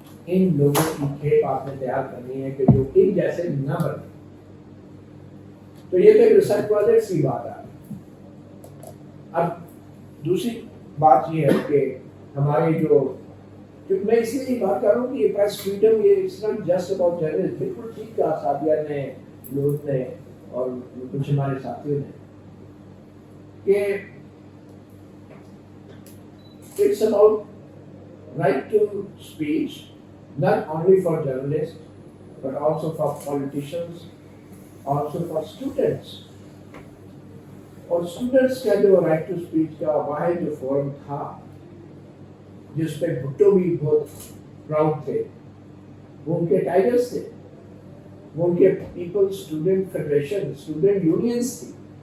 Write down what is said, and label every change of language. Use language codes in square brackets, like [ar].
[hi] इन लोगों की खेप आपने तैयार करनी है कि जो एक जैसे न बने। तो ये तो रिसर्च प्रोजेक्ट की बात आ रही। अब दूसरी बात ये है कि हमारे जो, क्योंकि मैं इसलिए बात कर रहा हूँ कि ये प्रेस फ्रीडम, ये [en] It's not just about journalist. [hi] बिल्कुल ठीक कहा साथिया ने, लोग ने और कुछ हमारे साथियों ने कि [en] it's about right to speech, not only for journalists, but also for politicians, also for students. [hi] और स्टूडेंट्स का जो राइट टू स्पीच का वाहिद जो फोरम था, जिस पे भुट्टो भी बहुत प्राउड थे, वो उनके टाइगर्स थे, वो उनके people student federation, student unions थी।